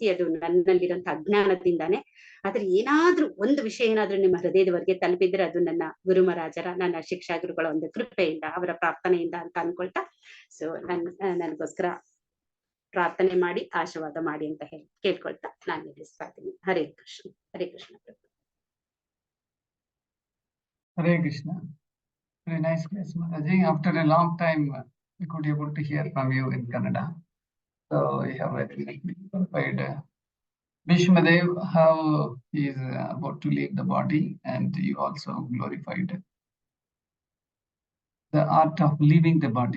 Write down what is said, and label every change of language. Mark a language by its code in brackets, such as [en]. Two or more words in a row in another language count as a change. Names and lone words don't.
[kn] ಅದು ನನ್ನಲ್ಲಿರುವಂತಹ ಅಜ್ಞಾನದಿಂದಾನೆ. ಆದ್ರೆ ಏನಾದ್ರೂ ಒಂದು ವಿಷಯ ಏನಾದ್ರೂ ನಿಮ್ಮ ಹೃದಯದವರೆಗೆ ತಲುಪಿದ್ರೆ ಅದು ನನ್ನ ಗುರು ಮಹಾರಾಜರ, ನನ್ನ ಶಿಕ್ಷಾ ಗುರುಗಳ ಒಂದು ಕೃಪೆಯಿಂದ, ಅವರ ಪ್ರಾರ್ಥನೆಯಿಂದ ಅಂತ ಅನ್ಕೊಳ್ತಾ, ಸೊ ನನಗೋಸ್ಕರ ಪ್ರಾರ್ಥನೆ ಮಾಡಿ ಆಶೀರ್ವಾದ ಮಾಡಿ ಅಂತ ಹೇಳಿ ಕೇಳ್ಕೊಳ್ತಾ ನಾನು ನಿಲ್ಲಿಸ್ತಾ ಇದ್ದೀನಿ. ಹರೇ ಕೃಷ್ಣ. ಹರೇ ಕೃಷ್ಣ. [en] Hare Krishna. Very nice class, Mataji. After a long time, we could be able to hear from you in Kannada. So we have very glorified Bhishmadev, how he is about to leave the body, and you also glorified the art of leaving the body.